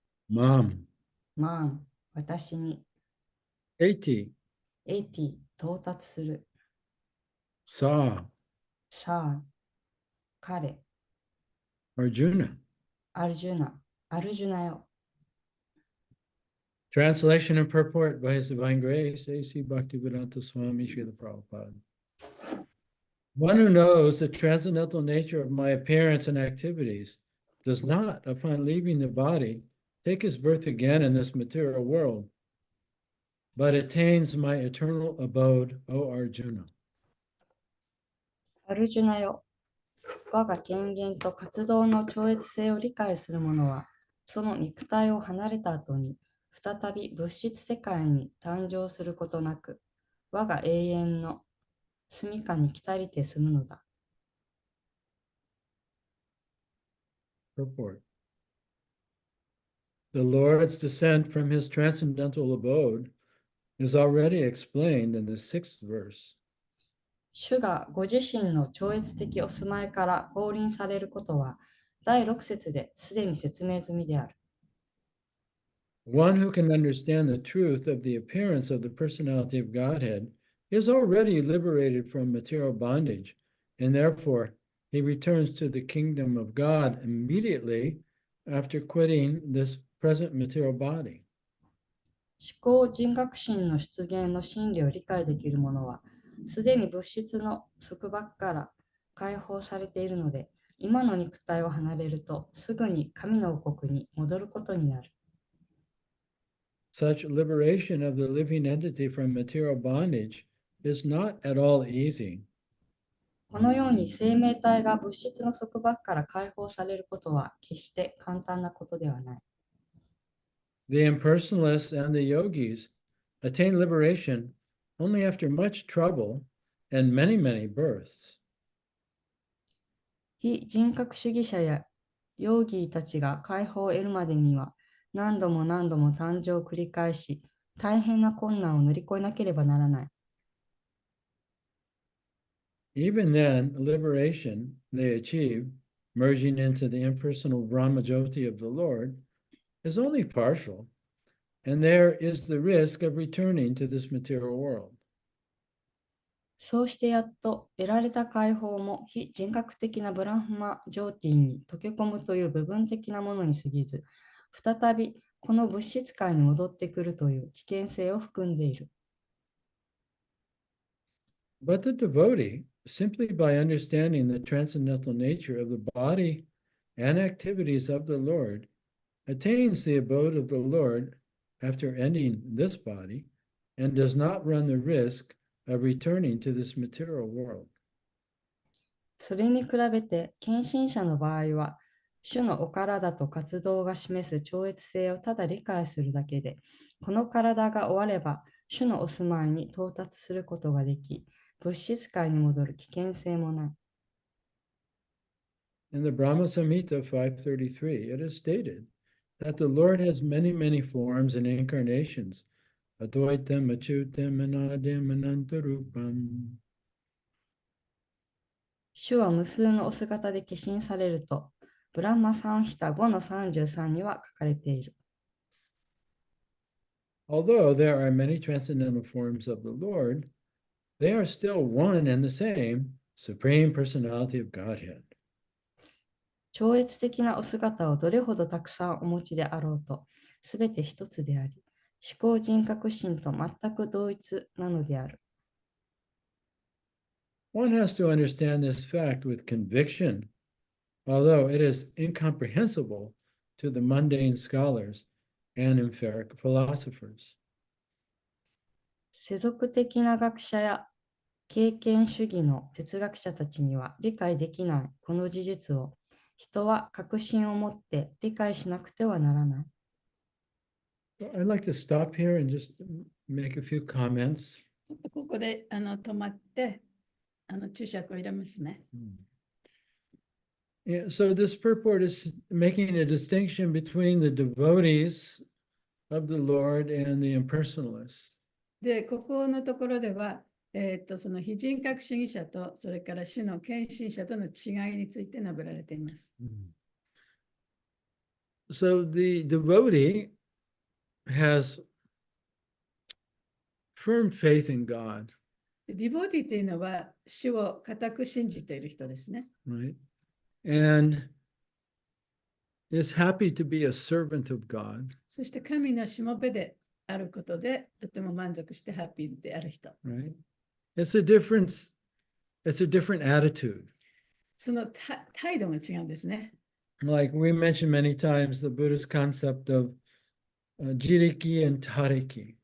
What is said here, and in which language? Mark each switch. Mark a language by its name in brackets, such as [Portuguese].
[Sanskrit] mam, [Japanese] マン、私に。 [Sanskrit] eti, [Japanese] エティ、到達する。 [Sanskrit] sa, [Japanese] さあ、彼。 [Sanskrit] arjuna. [Japanese] アルジュナ、アルジュナよ。 [English] Translation and purport by His Divine Grace, A.C. Bhaktivedanta Swami Srila Prabhupada. One who knows the transcendental nature of my appearance and activities does not, upon leaving the body, take his birth again in this material world, but attains my eternal abode, O Arjuna. [Japanese] アルジュナよ。我が権限と活動の超越性を理解する者は、その肉体を離れた後に、再び物質世界に誕生することなく、我が永遠の住処に来たりて住むのだ。 [English] Purport. The Lord's descent from his transcendental abode is already explained in the 6th verse. [Japanese] 主がご自身の超越的お住まいから降臨されることは、第6節ですでに説明済みである。 [English] One who can understand the truth of the appearance of the personality of Godhead is already liberated from material bondage, and therefore he returns to the kingdom of God immediately after quitting this present material body. [Japanese] 思考人格心の出現の真理を理解できる者は、すでに物質の束縛から解放されているので、今の肉体を離れるとすぐに神の王国に戻ることになる。 [English] Such liberation of the living entity from material bondage is not at all easy. [Japanese] このように生命体が物質の束縛から解放されることは決して簡単なことではない。 [English] The impersonalists and the yogis attain liberation only after much trouble and many, many births. [Japanese] 非人格主義者やヨーギーたちが解放を得るまでには何度も何度も誕生を繰り返し、大変な困難を乗り越えなければならない。 [English] Even then, liberation they achieve, merging into the impersonal Brahmajyoti of the Lord, is only partial, and there is the risk of returning to this material world. [Japanese] そうしてやっと得られた解放も非人格的なブラフマジョーティーに溶け込むという部分的なものに過ぎず、再びこの物質界に戻ってくるという危険性を含んでいる。 [English] But the devotee, simply by understanding the transcendental nature of the body and activities of the Lord, attains the abode of the Lord after ending this body and does not run the risk of returning to this material world. [Japanese] それに比べて、献身者の場合は、主のお体と活動が示す超越性をただ理解するだけで、この体が終われば、主のお住まいに到達することができ、物質界に戻る危険性もない。 [English] In the Brahma Samhita 533, it is stated that the Lord has many, many forms and incarnations. [Sanskrit] Advaitam, Achyutam, Anadim, Anantarupam. [Japanese] 主は無数のお姿で化身されると、ブランマサンヒタ5の33には書かれている。 [English] Although there are many transcendental forms of the Lord, they are still one and the same Supreme Personality of Godhead. [Japanese] 超越的なお姿をどれほどたくさんお持ちであろうと、すべて一つであり、思考人格心と全く同一なのである。 [English] One has to understand this fact with conviction, although it is incomprehensible to the mundane scholars and empiric philosophers. [Japanese] 世俗的な学者や経験主義の哲学者たちには理解できないこの事実を人は確信を持って理解しなくてはならない。 [English] I'd like to stop here and just make a few comments. [Japanese] ちょっとここで止まって注釈を入れますね。 [English] Yeah, so this purport is making a distinction between the devotees of the Lord and the impersonalists. [Japanese] で、ここのところでは、その非人格主義者と、それから主の献身者との違いについて述べられています。 [English] So the devotee has firm faith in God, [Japanese] ディボーティというのは、主を固く信じている人ですね。 [English] right? And is happy to be a servant of God, [Japanese] そして神のしもべであることで、とても満足してハッピーである人。 [English] right? It's a difference, it's a different attitude. [Japanese] その態度が違うんですね。 [English] Like we mentioned many times, the Buddhist concept of jiriki and tariki.